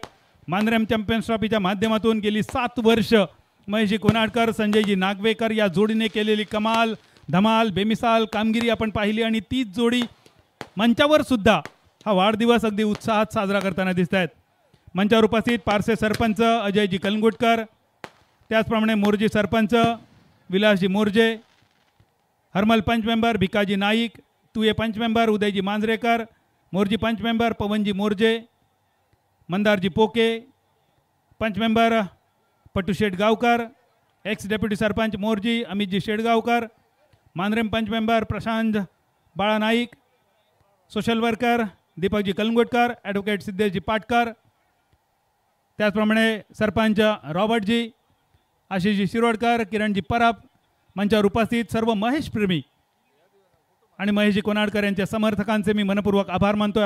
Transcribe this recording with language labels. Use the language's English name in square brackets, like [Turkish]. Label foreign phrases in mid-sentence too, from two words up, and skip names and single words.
[Marathi] मांद्रेम चॅम्पियन्स ट्रॉफीच्या माध्यमातून गेली 7 वर्ष महेशजी कोनाडकर, संजयजी नागवेकर या जोडीने केलेली कमाल धमाल बेमिसाल कामगिरी आपण पाहिली आणि तीच जोडी मंचावर सुद्धा हा वाढदिवस अगदी उत्साहात साजरा करताना दिसत आहेत. मंचावर उपस्थित पारसे सरपंच अजयजी कलंगुटकर, त्याचप्रमाणे मोर्जी सरपंच विलासजी मोर्जे, हरमल पंच मेंबर भिकाजी नाईक, तुये पंच मेंबर उदयजी मांजरेकर, मोर्जी पंच मेंबर पवनजी मोर्जे, मंदारजी पोके, पंच मेंबर पट्टू शेटगावकर, [English] ex deputy [Marathi] सरपंच मोर्जी अमितजी शेटगावकर, मांद्रेम पंच मेंबर प्रशांत बाळा नाईक, [English] social worker [Marathi] दीपकजी कलंगुटकर, ॲडव्होकेट सिद्धेशजी पाटकर, त्याचप्रमाणे सरपंच रॉबर्टजी, आशिषजी शिरोडकर, किरणजी परब, मंचावर उपस्थित सर्व महेश प्रेमी आणि महेशजी कोनाडकर यांच्या समर्थकांचे मी मनपूर्वक आभार मानतोय.